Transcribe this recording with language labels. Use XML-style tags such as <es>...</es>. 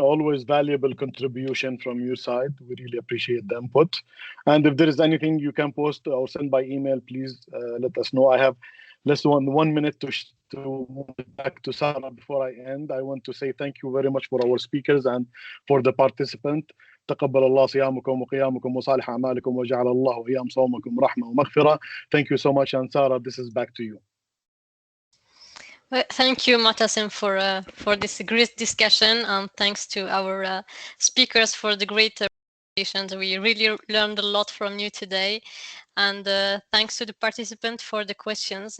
<en>Always valuable contribution from your side. We really appreciate the input. And if there is anything you can post or send by email, please let us know. I have less than 1 minute to move back to Sarah before I end. I want to say thank you very much for our speakers and for the participant.</en> <ar>تقبل الله صيامكم وقيامكم وصالح أعمالكم وجعل الله أيام صومكم رحمة ومغفرة.</ar> <en>Thank you so much, and Sarah, this is back to you. Well, thank you, Matasim, for this great discussion, and thanks to our speakers for the great presentations. We really learned a lot from you today, and thanks to the participants for the questions.</en>